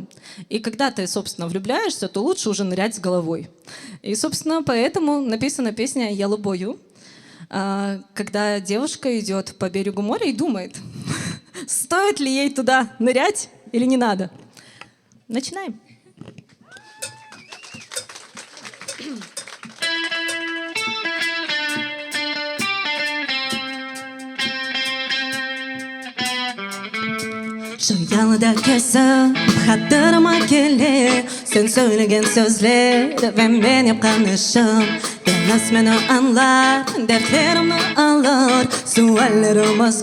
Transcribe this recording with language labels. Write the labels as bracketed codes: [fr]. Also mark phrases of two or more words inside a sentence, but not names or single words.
[ru] И когда ты, собственно, влюбляешься, то лучше уже нырять с головой. И, собственно, поэтому написана песня «Я любою», когда девушка идет по берегу моря и думает, стоит ли ей туда нырять или не надо. Начинаем. [crh] Şu yalıda kesip hatırıma gelir Sen söylegen sözler ve benim kanışım Demez beni anlar, dertlerimni alır Suallarımız